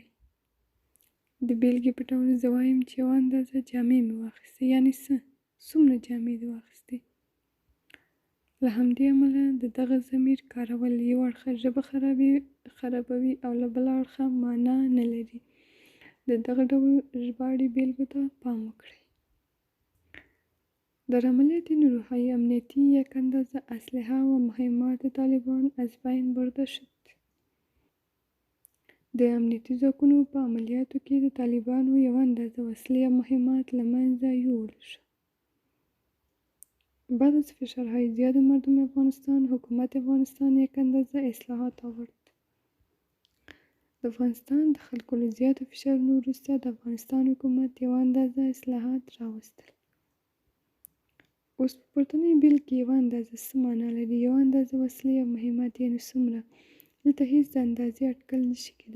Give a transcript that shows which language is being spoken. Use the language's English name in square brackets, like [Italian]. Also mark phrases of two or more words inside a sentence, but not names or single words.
[Pashto] د بېلګې په ډول زه وایم چې یوه اندازه جامې مې واخیستې، یعنې څه؟ څومره جامې دې واخیستې؟ له همدې امله د دغه ضمیر کارول یو اړخه ژبه خرابوي او له بله اړخه معنا نه لري. د دغه ډول ژباړې بېلګو ته پام وکړئ. [Persian] در عملیات نیروهای امنیتی یک اندازه اسلحه و مهمات طالبان از بین برده شد. [Pashto] د امنیتي ځواکونو په عملیاتو کې د طالبانو یوه اندازه وسلې او مهمات له منځه یووړل شو. [Persian] بعد از فشارهای زیاد مردم افغانستان، حکومت افغانستان یک اندازه اصلاحات آورد. [Pashto] د افغانستان د خلکو له زیاتو فشارونو وروسته د افغانستان حکومت یوه اندازه اصلاحات راوستل. اوس په پورتنۍ بیلګې کې یوه اندازه څه معنا لري؟ یوه اندازه وسلې او مهمات یعنې څومره؟ دلته هېڅ د اندازې اټکل نشي کېدی.